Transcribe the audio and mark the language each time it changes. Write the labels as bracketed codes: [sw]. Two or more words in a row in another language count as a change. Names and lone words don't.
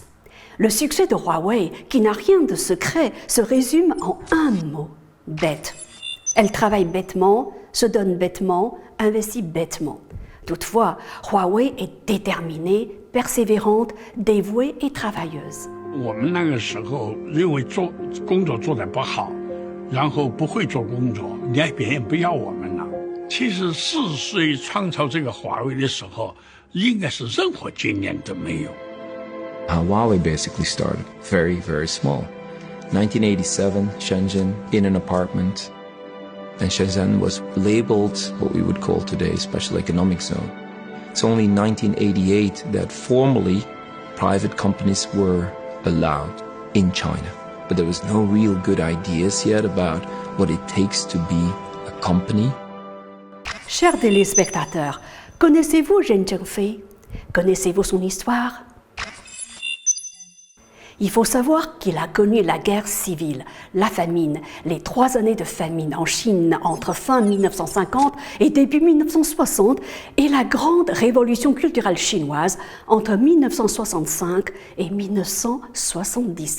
[fr] Le succès de Huawei, qui n'a rien de secret, se résume en un mot, bête. Elle travaille bêtement, se donne bêtement, investit bêtement. Toutefois, Huawei est déterminée, persévérante, dévouée et travailleuse. » [zh] 我们那个时候认为工作做得不好，然后不会做工作，别人不要我们了。其实40岁创造这个华为的时候，应该是任何经验都没有。 [en] Huawei basically started very, very small. 1987, Shenzhen, in an apartment, and Shenzhen was labeled what we would call today special economic zone. It's only in 1988 that formally private companies were allowed in China. But there was no real good ideas yet about what it takes to be a company. [fr] Chers téléspectateurs, connaissez-vous Zheng Zhengfei? Connaissez-vous son histoire? Il faut savoir qu'il a connu la guerre civile, la famine, les 3 années de famine en Chine entre fin 1950 et début 1960 et la grande révolution culturelle chinoise entre 1965 et 1977.